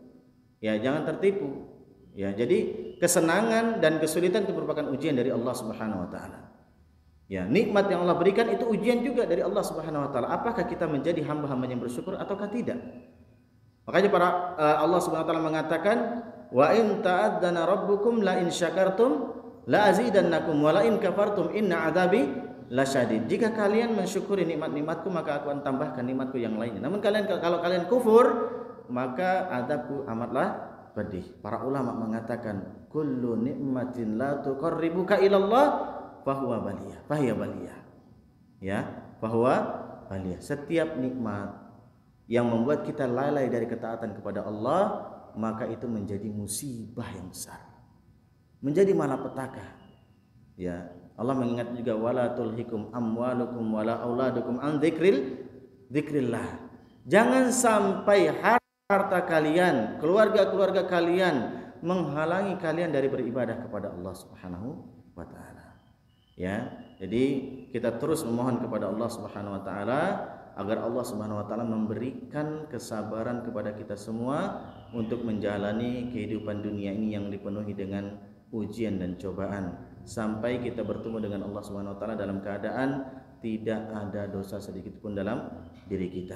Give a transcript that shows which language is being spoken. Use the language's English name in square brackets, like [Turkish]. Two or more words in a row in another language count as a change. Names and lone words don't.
[Indonesian] Ya, jangan tertipu. Ya, jadi kesenangan dan kesulitan itu merupakan ujian dari Allah [Arabic] سبحانه وتعالى. [Indonesian] Ya, nikmat yang Allah berikan itu ujian juga dari Allah [Arabic] سبحانه وتعالى. [Indonesian] Apakah kita menjadi hamba-hamba yang bersyukur ataukah tidak? Makanya Allah [Arabic] سبحانه وتعالى [Indonesian] mengatakan, [Arabic] "وإن تأذن ربكم لئن شكرتم لأزيدنكم ولئن كفرتم إن عذابي لشديد." [Indonesian] Jika kalian mensyukuri nikmat-nikmatku maka aku akan tambahkan nikmatku yang lainnya. Namun kalau kalian kufur maka azabku amatlah pedih. Para ulama mengatakan [Arabic] كل نعمة لا تقربك إلى الله فهو بلية. Ya, فهو بلية. [Indonesian] Setiap nikmat yang membuat kita lalai dari ketaatan kepada Allah, maka itu menjadi musibah yang besar. Menjadi malapetaka. Ya, Allah mengingat juga [Arabic] ولا تلهكم أموالكم ولا أولادكم عن ذكر الله. [Indonesian] Jangan sampai harta kalian, keluarga-keluarga kalian menghalangi kalian dari beribadah kepada Allah [Arabic] سبحانه وتعالى. [Indonesian] Ya, jadi kita terus memohon kepada Allah [Arabic] سبحانه وتعالى [Indonesian] agar Allah [Arabic] سبحانه وتعالى [Indonesian] memberikan kesabaran kepada kita semua untuk menjalani kehidupan dunia ini yang dipenuhi dengan ujian dan cobaan sampai kita bertemu dengan Allah [Arabic] سبحانه وتعالى [Indonesian] dalam keadaan tidak ada dosa sedikit pun dalam diri kita.